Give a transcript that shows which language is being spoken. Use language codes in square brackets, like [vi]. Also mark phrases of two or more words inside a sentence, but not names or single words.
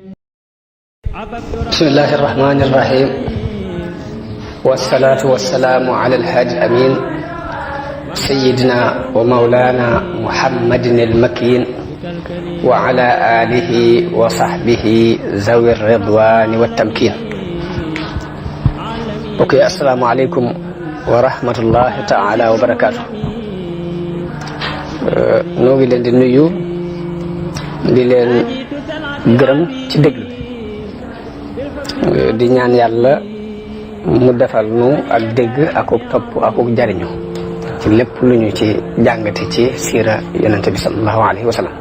[ar] بسم الله الرحمن الرحيم والصلاة والسلام على الهادي الأمين سيدنا ومولانا محمد المكين وعلى آله وصحبه ذوي الرضوان والتمكين. اوكي السلام عليكم ورحمة الله تعالى وبركاته. [wo] noo ngi leen di nuyu di leen gërëm ci déglu di ñaan yàlla mu defal nu ak dégg akuk topp akuk jariñu ci lépp lu ñu ci jàngate ci siira yonente bi [ar] صلى الله عليه وسلم.